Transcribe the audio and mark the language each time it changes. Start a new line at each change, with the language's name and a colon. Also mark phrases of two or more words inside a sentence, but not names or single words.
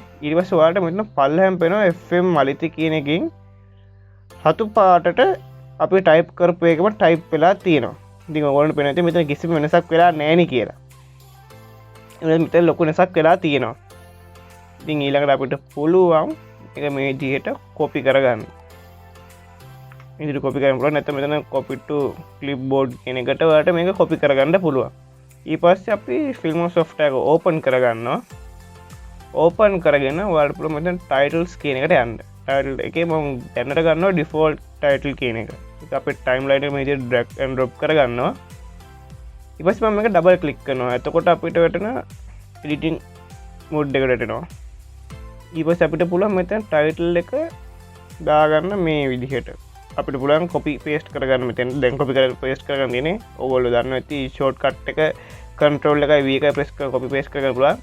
Sinhala: ඊට පස්සේ ඔයාලට මෙතන පල්ලෙහාම පේනවා FM මලිති කියන එකකින් හතු පාටට අපි ටයිප් කරපු එකම ටයිප් වෙලා තියෙනවා. ඉතින් ඔයගොල්ලන්ට පේනවා ඉතින් මෙතන කිසිම වෙනසක් වෙලා නැහැ නේ කියලා. මෙතන ලොකු වෙනසක් වෙලා තියෙනවා. ඉතින් ඊළඟට අපිට පුළුවන් එක මේ විදිහට කොපි කරගන්න. ඉදිරි කොපි කරන්න පුළුවන්. නැත්නම් මෙතන
English: copy to clipboard
Sinhala: කියන එකට ඔයාලට මේක කොපි කරගන්න පුළුවන්. ඊට පස්සේ අපි Filmora software එක ඕපන් කරගන්නවා. ඕපන් කරගෙන ඔයාලට පුළුවන් මෙතන titles කියන එකට යන්න. title එකේ මම දැනට ගන්නවා
English: default title
Sinhala: කියන එක. ඒක අපේ timeline එක මේ විදිහට
English: drag and drop
Sinhala: කරගන්නවා. ඊට පස්සේ මම මේක
English: double click
Sinhala: කරනවා. එතකොට අපිට වැටෙන
English: editing mode
Sinhala: එකට වැටෙනවා. ඊට පස්සේ අපිට පුළුවන් මෙතන ටයිටල් එක දාගන්න මේ විදිහට. අපිට පුළුවන්
English: copy paste
Sinhala: කරගන්න මෙතන. දැන් කොපි කරලා පේස්ට් කරගන්න තියෙන්නේ. ඕගොල්ලෝ දන්නවා ඇති ෂෝට්කට් එක control එකයි v එකයි press කරලා
English: copy paste
Sinhala: කරගන්න පුළුවන්.